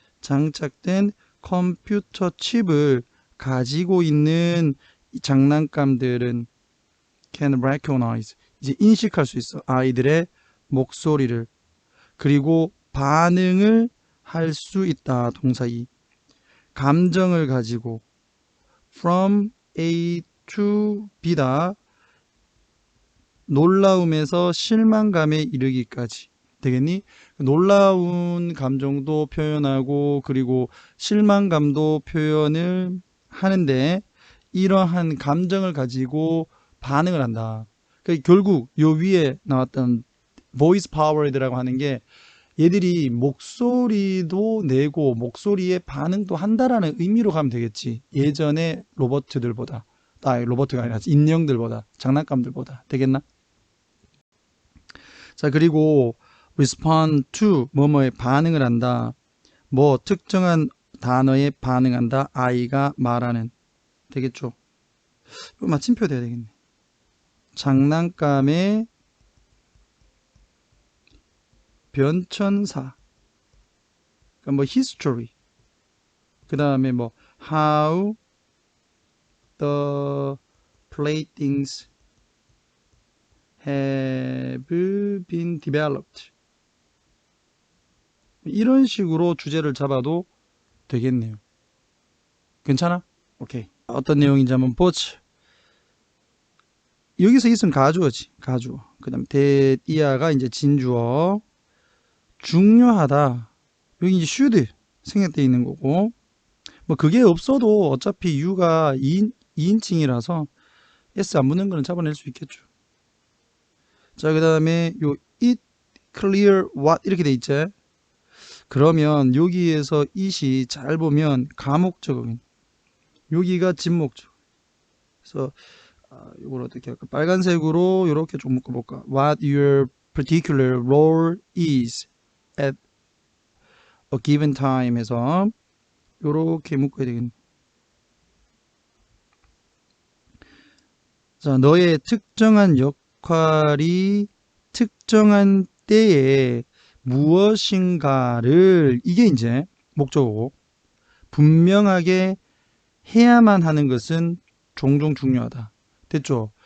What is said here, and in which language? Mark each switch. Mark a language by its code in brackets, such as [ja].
[ko] 장착된 컴퓨터 칩을 가지고 있는 이 장난감들은 [en] can recognize, [ko] 이제 인식할 수 있어. 아이들의 목소리를. 그리고 반응을 할 수 있다. 동사 2. 감정을 가지고 from A to B다. 놀라움에서 실망감에 이르기까지. 되겠니? 놀라운 감정도 표현하고 그리고 실망감도 표현을 하는데 이러한 감정을 가지고 반응을 한다. 그러니까 결국 요 위에 나왔던 voice powered라고 하는 게 얘들이 목소리도 내고 목소리에 반응도 한다라는 의미로 가면 되겠지. 예전의 로봇들보다, 로봇가 아니라 인형들보다, 장난감들보다. 되겠나? 자, 그리고 respond to, 뭐뭐에 반응을 한다. 뭐 특정한 단어에 반응한다. 아이가 말하는. 되겠죠? 이거 마침표 돼야 되겠네. 장난감의 변천사. 그러니까 뭐 history. 그 다음에 뭐 [en] how the playthings have been developed. [ko] 이런 식으로 주제를 잡아도 되겠네요. 괜찮아? 오케이. 어떤 내용인지 한번 보자. 여기서 있으면 가주어지. 가주어. 그 다음에 대이하가 이제 진주어. 중요하다. 여기 이제 should 생략되어 있는 거고, 뭐 그게 없어도 어차피 U가 2인칭이라서 S 안 붙는 거는 잡아낼 수 있겠죠. 자, 그 다음에 요 it clear what 이렇게 돼 있지. 그러면 여기에서 it이 잘 보면 가목적어인, 여기가 진목적. 그래서 이걸 어떻게 할까? 빨간색으로 이렇게 좀 묶어볼까? [en] What your particular role is at a given time [ko] 해서 요렇게 묶어야 되겠네. 자, 너의 특정한 역할이 특정한 때에 무엇인가를, 이게 이제 목적어고, 분명하게 해야만 하는 것은 종종 중요하다. 됐죠?